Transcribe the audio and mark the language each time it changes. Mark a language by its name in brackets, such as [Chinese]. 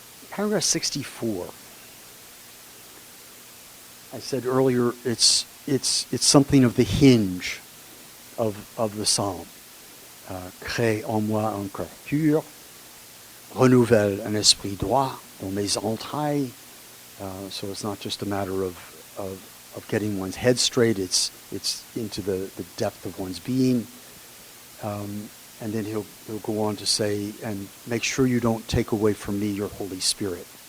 [English] Paragraph 64. I said earlier, it's something of the hinge of the psalm. [French] Crée en moi un cœur pur, renouvelle un esprit droit dans mes entrailles. [English] So it's not just a matter of getting one's head straight. It's into the depth of one's being. And then he'll go on to say, and make sure you don't take away from me your Holy Spirit.